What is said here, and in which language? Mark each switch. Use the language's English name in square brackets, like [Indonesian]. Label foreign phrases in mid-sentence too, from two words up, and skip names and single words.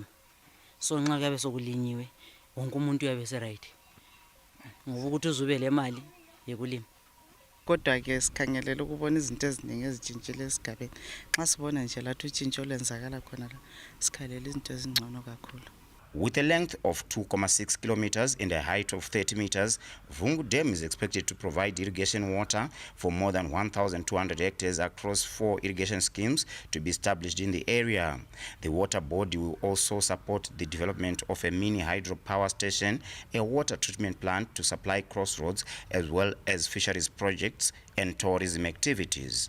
[North Ndebele] So nxa kuyabe sokulinyiwe wonke umuntu uyabe seright. Ngoba ukuthi uzube le mali yekulima. Kodwa ke sikhangelela ukubona izinto eziningi ezitshintshile esigabeni. Nxa sibona nje lathi utshintsho lwenzakala khona la sikhalela izinto ezingcono kakhulu. [English] With a length of 2.6 kilometers and a height of 30 meters, Vungu Dam is expected to provide irrigation water for more than 1,200 hectares across 4 irrigation schemes to be established in the area. The water body will also support the development of a mini hydropower station, a water treatment plant to supply crossroads, as well as fisheries projects and tourism activities.